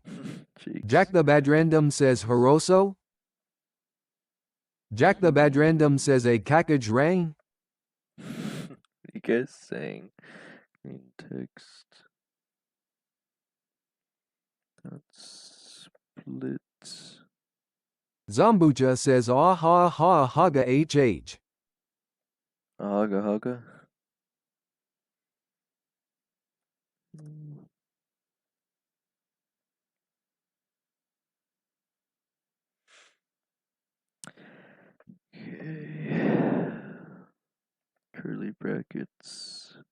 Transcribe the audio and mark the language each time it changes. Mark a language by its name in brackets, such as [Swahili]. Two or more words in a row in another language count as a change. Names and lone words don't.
[English] Jack the Bad Random says Horoso. Jack the Bad Random says a cackage rang. What are you guys saying? Green text. That's split. Zambucha says ah ha ha haga HH. Haga haga. Okay. Curly brackets.